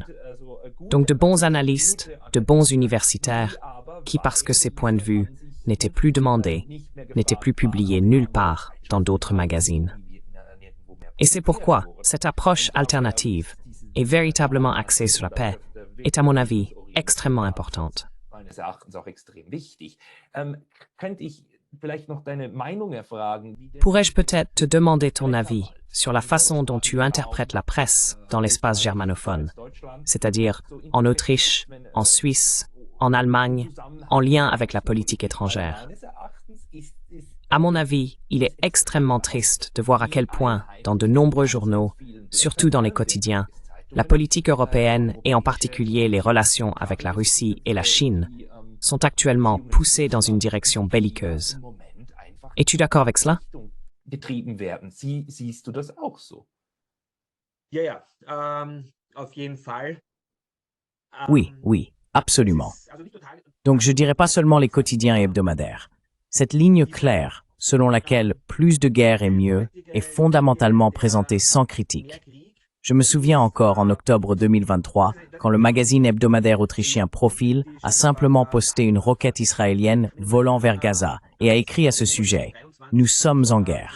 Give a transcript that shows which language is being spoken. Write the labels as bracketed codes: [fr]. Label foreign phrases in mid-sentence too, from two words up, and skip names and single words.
[fr] Donc de bons analystes, de bons universitaires, qui parce que ces points de vue n'étaient plus demandés, n'étaient plus publiés nulle part dans d'autres magazines. Et c'est pourquoi cette approche alternative et véritablement axée sur la paix est, à mon avis, extrêmement importante. [de] Meines Erachtens auch extrem wichtig. Könnte ich vielleicht noch deine Meinung erfragen? [fr] Pourrais-je peut-être te demander ton avis sur la façon dont tu interprètes la presse dans l'espace germanophone, c'est-à-dire en Autriche, en Suisse, en Allemagne, en lien avec la politique étrangère? À mon avis, il est extrêmement triste de voir à quel point, dans de nombreux journaux, surtout dans les quotidiens, la politique européenne et en particulier les relations avec la Russie et la Chine sont actuellement poussées dans une direction belliqueuse. Es-tu d'accord avec cela? [de] Getrieben werden. Siehst du das auch so? Ja, ja, auf jeden Fall. [fr] Oui, oui, absolument. Donc je dirais pas seulement les quotidiens et hebdomadaires. Cette ligne claire, selon laquelle plus de guerre est mieux, est fondamentalement présentée sans critique. Je me souviens encore en octobre 2023, quand le magazine hebdomadaire autrichien Profil a simplement posté une roquette israélienne volant vers Gaza et a écrit à ce sujet « Nous sommes en guerre.